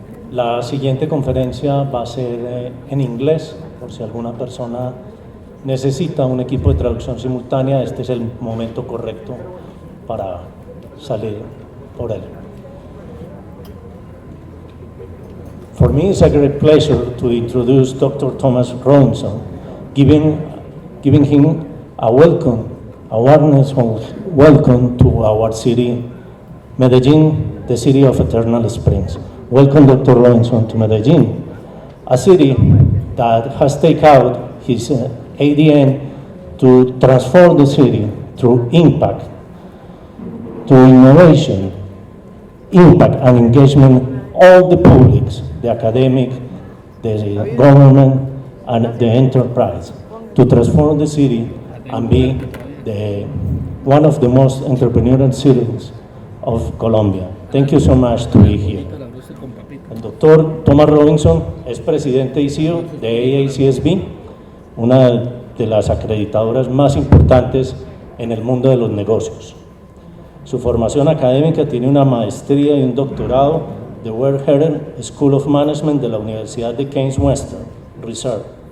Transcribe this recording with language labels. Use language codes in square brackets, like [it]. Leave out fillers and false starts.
[es] La siguiente conferencia va a ser en inglés, por si alguna persona necesita un equipo de traducción simultánea, este es el momento correcto para salir por él. [en] For me, it's a great pleasure to introduce Dr. Thomas Robinson, giving him a warmest welcome to our city, Medellín, the city of eternal springs. Welcome, Dr. Robinson, to Medellín, a city that has taken out his ADN to transform the city through impact, through innovation, impact and engagement, all the publics, the academic, the government, and the enterprise, to transform the city and be one of the most entrepreneurial cities of Colombia. Thank you so much to be here. [es] El doctor Thomas Robinson es presidente y CEO de Aacsb, una de las acreditadoras más importantes en el mundo de los negocios. Su formación académica tiene una maestría y un doctorado de Werther School of Management de la Universidad de Case Western Reserve.